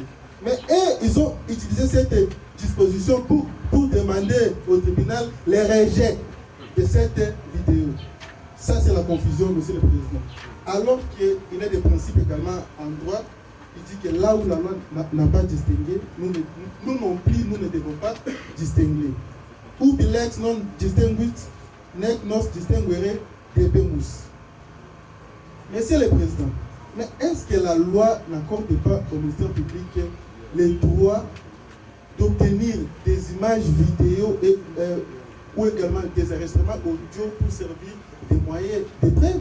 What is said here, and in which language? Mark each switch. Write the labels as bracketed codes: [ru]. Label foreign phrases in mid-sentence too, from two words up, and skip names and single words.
[fr] Mais eux, ils ont utilisé cette disposition pour demander au tribunal le rejet de cette vidéo. Ça, c'est la confusion, Monsieur le Président. Alors qu'il y a des principes également en droit, il dit que là où la loi n'a pas distingué, nous non plus, nous ne devons pas distinguer. [la] Ubi lex non distinguit, nec nos distinguere debemus. [fr] Monsieur le Président, mais est-ce que la loi n'accorde pas au ministère public le droit d'obtenir des images vidéo et, ou également des enregistrements audio pour servir de moyens de preuve?